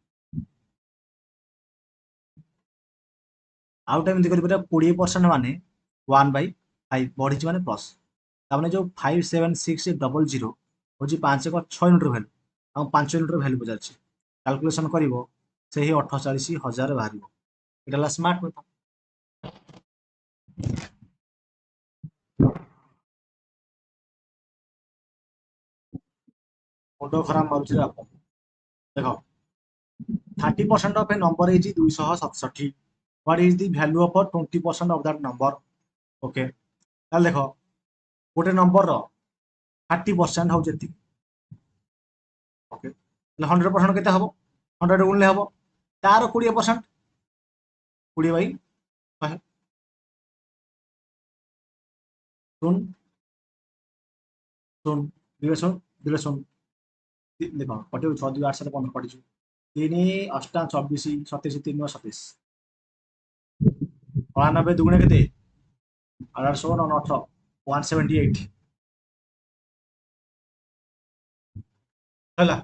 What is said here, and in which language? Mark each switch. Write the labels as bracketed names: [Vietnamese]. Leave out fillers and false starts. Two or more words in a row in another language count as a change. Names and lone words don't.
[Odia] ଆଉ ଟା ଏମିତି କରିପାରିବା, 20% ମାନେ 1/5 ବଢିଛି ମାନେ ପ୍ଲସ୍, ତାମାନେ ଯୋଉ 576000 ହଉଛି 5 ଏକ 6 ୟୁନିଟ୍ର ଭ୍ୟାଲୁ, ଆଉ 5 ୟୁନିଟ୍ର ଭ୍ୟାଲୁ ପଚାରିଛି, କାଲକୁଲେସନ କରିବ ସେହି 48,000 ବାହାରିବ। ଏଇଟା ହେଲା [English] smart method. [Odia] ମୁଣ୍ଡ ଖରାପ ମାରୁଛି ଆପଣ। [English] ଦେଖ 30% of a number is 267, what is the value of 20% of that number? [Odia] ଓକେ, ତାହେଲେ ଦେଖ ଗୋଟେ ନମ୍ବରର 30% ହଉଛି ଏତିକି, ଓକେ, ତାହେଲେ 100% କେତେ ହବ? 100 ଗୁଣିଲେ ହବ, ତାର 20% 20/100, ଶୂନ ଶୂନ ଦୁଇରେ ଶୂନ ଦୁଇରେ ଶୂନ, ଦେଖ କଟିବ 6 2 8 7 15 କଟିଯିବ, 3 8 24 27 3 27, 99 ଦୁଗୁଣେ କେତେ 8 9 18 178 ହେଲା।